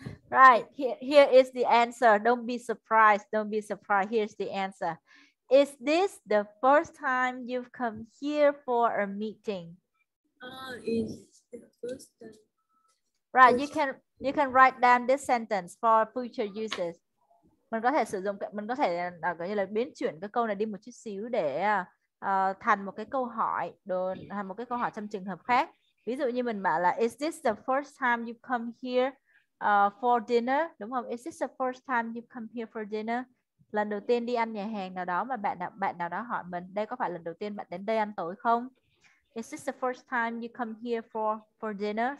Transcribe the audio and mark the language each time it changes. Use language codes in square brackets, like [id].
[en] Right, here is the answer. Don't be surprised. Here's the answer. Is this the first time you've come here for a meeting? Is the first time. Right, you can write down this sentence for future uses. [vi] Mình có thể gọi như là biến chuyển cái câu này đi một chút xíu để thành một cái câu hỏi, trong trường hợp khác. Ví dụ như mình bảo là [en] is this the first time you come here for dinner, [vi] đúng không? [en] Is this the first time you come here for dinner? [vi] Lần đầu tiên đi ăn nhà hàng nào đó mà bạn nào đó hỏi mình, đây có phải lần đầu tiên bạn đến đây ăn tối không? [en] Is this the first time you come here for dinner?